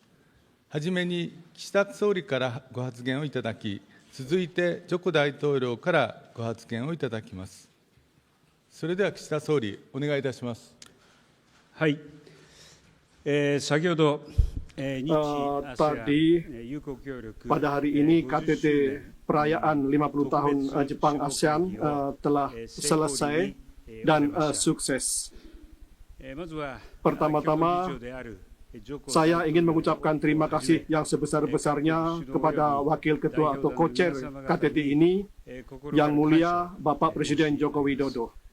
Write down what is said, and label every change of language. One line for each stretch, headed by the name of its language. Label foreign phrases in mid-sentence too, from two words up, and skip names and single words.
Japanese: はじめに岸田総理からご発言をいただき、続いてジョコ大統領からご発言をいただきます。それでは岸田総理、お願いいたします。はい。先ほど、日アセアン友好協力
Indonesian: pada hari ini KTT perayaan 50 tahun Jepang ASEAN telah selesai dan sukses. Pertama-tama, saya ingin mengucapkan terima kasih yang sebesar-besarnya kepada Wakil Ketua atau Co-Chair KTT ini, Yang Mulia Bapak Presiden Joko Widodo.